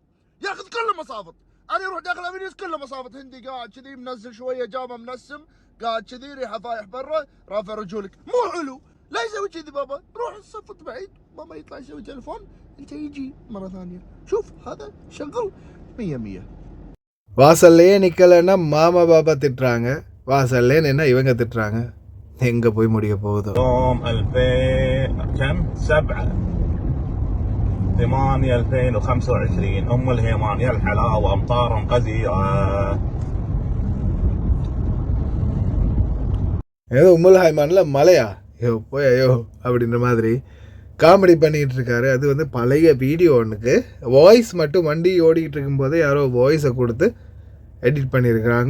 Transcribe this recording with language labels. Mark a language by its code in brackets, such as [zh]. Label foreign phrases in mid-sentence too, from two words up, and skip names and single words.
[ar] ياخذ كل مصافط. انا يروح داخل افينيوس كله مصافط. هندي قاعد كذي منزل شويه جامه منسم قاعد كذي ريحه فايح برا رافع رجولك. مو حلو. لا يسوي كذي بابا. روح صفط بعيد. ماما يطلع يسوي تليفون انت يجي مره ثانيه. شوف هذا شغل 100. [ta] வாசல்லையே நிற்கலைன்னா மாமா பாபா திட்டுறாங்க, வாசல்லே நின்னா இவங்க திட்டுறாங்க. எங்கே போய் முடிய போகுதோ. [ar] يوم 7/8/2025 ام الهيمان يا الحلاوه امطار غزيره. [ta] ஏதோ உம்முல் ஹைமானில் மலையா போய் ஐயோ அப்படின்ற மாதிரி காமெடி பண்ணிகிட்டு இருக்காரு. அது பழைய வீடியோ ஒன்றுக்கு வாய்ஸ் மட்டும் வண்டி ஓடிக்கிட்டு இருக்கும்போது யாரோ வாய்ஸை கொடுத்து எடிட் பண்ணியிருக்கிறாங்க.